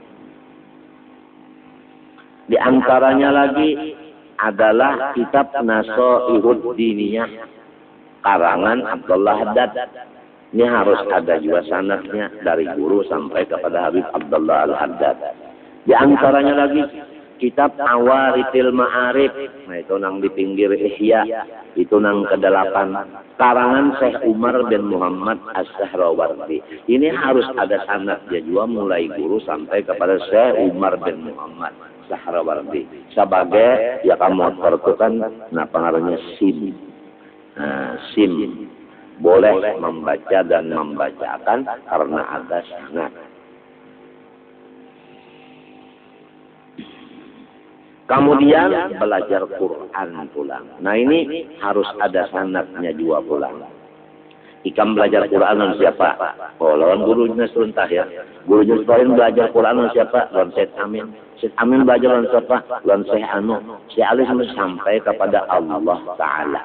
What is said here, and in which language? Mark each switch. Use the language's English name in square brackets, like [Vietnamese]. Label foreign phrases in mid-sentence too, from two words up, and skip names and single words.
[Indonesian] Di antaranya lagi adalah kitab Nasaihud Diniyah karangan Abdullah Haddad. Ini harus ada juga sanadnya dari guru sampai kepada Habib Abdullah Al-Haddad. Di antaranya lagi kitab Awarithil Ma'arif, nah itu nang di pinggir Ihya, itu nang ke-8, karangan Syekh Umar bin Muhammad As-Sahrawardi. Ini harus ada sanadnya juga mulai guru sampai kepada Syekh Umar bin Muhammad Sahrawardi. Sebagai ya kamu itu kan nah pengaruhnya SIM. Nah, SIM boleh membaca dan membacakan karena ada sanad. Kemudian belajar Quran pulang. Nah ini harus ada sanadnya juga pulang. [Banjar] Ikam belajar Quran dengan siapa? Oh, lawan gurunya serentak ya. [Indonesian] Gurunya sekalian belajar Quran dengan siapa? [Banjar] Lawan Syekh Amin. [Indonesian] Syekh Amin belajar dengan siapa? [Banjar] Lawan Syekh Anu. [Indonesian] Syekh Ali sampai kepada Allah Ta'ala.